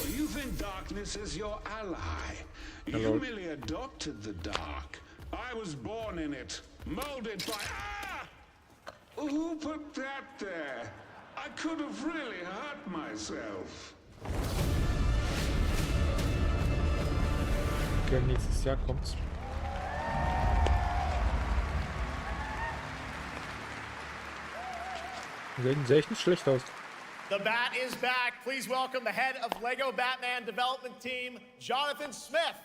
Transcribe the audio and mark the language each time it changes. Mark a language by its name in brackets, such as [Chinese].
[English] You think darkness is your ally? Hello. You merely adopted the dark. I was born in it, molded by... Ah! Who put that there? I could have really hurt myself. [German] Okay, nächstes Jahr kommt's. Sieht echt nicht schlecht aus. [English] The Bat is back. Please welcome the head of Lego Batman development team, Jonathan Smith.